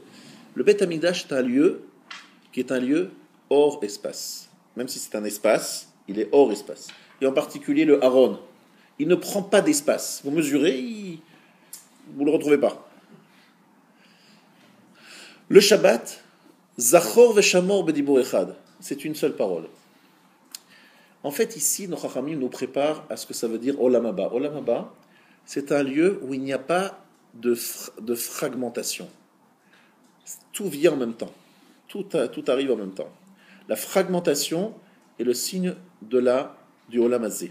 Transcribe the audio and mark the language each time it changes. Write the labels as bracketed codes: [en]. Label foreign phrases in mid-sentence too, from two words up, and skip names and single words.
[fr] Le Beth Amikdash est un lieu qui est un lieu hors espace. Même si c'est un espace, il est hors espace. Et en particulier le Haron. Il ne prend pas d'espace. Vous mesurez, vous ne le retrouvez pas. [he] Le Shabbat, זכור ושמור בדיבור אחד, [fr] c'est une seule parole. En fait, ici, nos Chachamim nous préparent à ce que ça veut dire [he] עולם הבא. עולם הבא, [fr] c'est un lieu où il n'y a pas de fragmentation. Tout vient en même temps. Tout arrive en même temps. La fragmentation est le signe du [he] עולם הזה.